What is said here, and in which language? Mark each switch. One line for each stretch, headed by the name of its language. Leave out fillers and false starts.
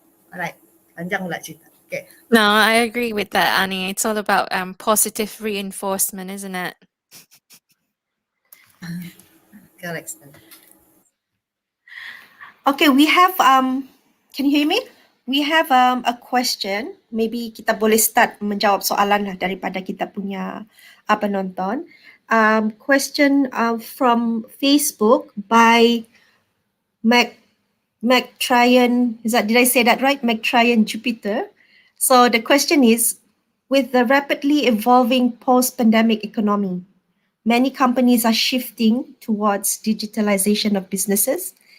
Malay: Alright, panjang pula cerita. Okay.
English: No, I agree with that, Annie. It's all about positive reinforcement, isn't it? Correct. Okay, we have can you hear me? We have a question.
Malay: Maybe kita boleh start menjawab soalan lah daripada kita punya penonton.
English: Question from Facebook by McTryan. Did I say that right? McTryan Jupiter. So the question is, with the rapidly evolving post-pandemic economy, many companies are shifting towards digitalization of businesses.